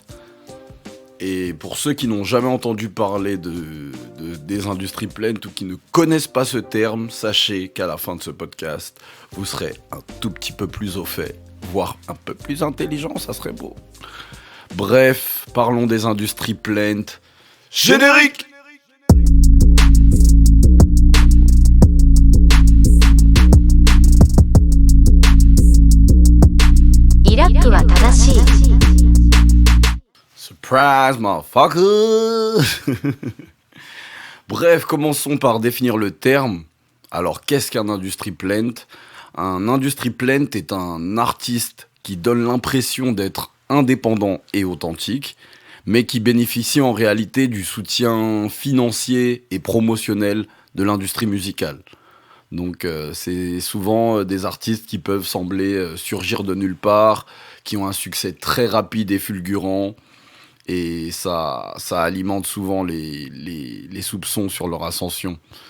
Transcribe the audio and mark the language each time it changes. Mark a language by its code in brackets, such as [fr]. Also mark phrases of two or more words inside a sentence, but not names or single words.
[fr] Et pour ceux qui n'ont jamais entendu parler des industries plaintes ou qui ne connaissent pas ce terme, sachez qu'à la fin de ce podcast, vous serez un tout petit peu plus au fait, voire un peu plus intelligent, ça serait beau. Bref, parlons des industries plaintes. Générique! [ja] イラックは正しい。 [en] Surprise, motherfucker! [fr] Bref, commençons par définir le terme. Alors, qu'est-ce qu'un [en] industry plant? [fr] Un [en] industry plant [fr] est un artiste qui donne l'impression d'être indépendant et authentique, mais qui bénéficie en réalité du soutien financier et promotionnel de l'industrie musicale. Donc c'est souvent des artistes qui peuvent sembler surgir de nulle part, qui ont un succès très rapide et fulgurant, et ça alimente souvent les soupçons sur leur ascension.